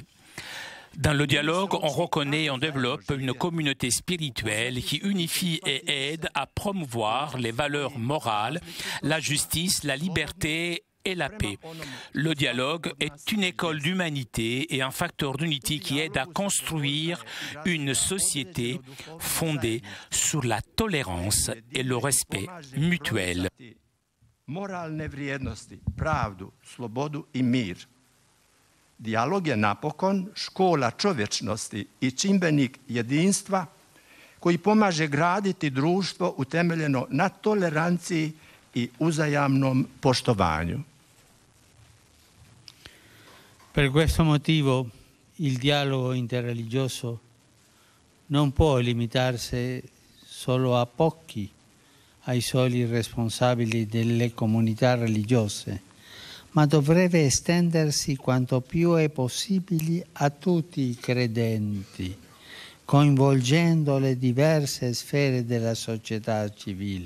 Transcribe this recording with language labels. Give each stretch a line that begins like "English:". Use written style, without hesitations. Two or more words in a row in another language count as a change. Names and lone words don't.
French: Dans le dialogue, on reconnaît et on développe une communauté spirituelle qui unifie et aide à promouvoir les valeurs morales, la justice, la liberté et la paix. Le dialogue est une école d'humanité et un facteur d'unité qui aide à construire une société fondée sur la tolérance et le respect mutuel.
Croatian: Moralne vrijednosti, pravdu, slobodu i mir. Dijalog je napokon škola čovječnosti i čimbenik jedinstva koji pomaže graditi društvo utemeljeno na toleranciji i uzajamnom poštovanju.
Italian: Per questo motivo il dialogo interreligioso non può limitarsi solo a pochi, ai soli responsabili delle comunità religiose, ma dovrebbe estendersi quanto più è possibile a tutti i credenti, coinvolgendo le diverse sfere della società civile.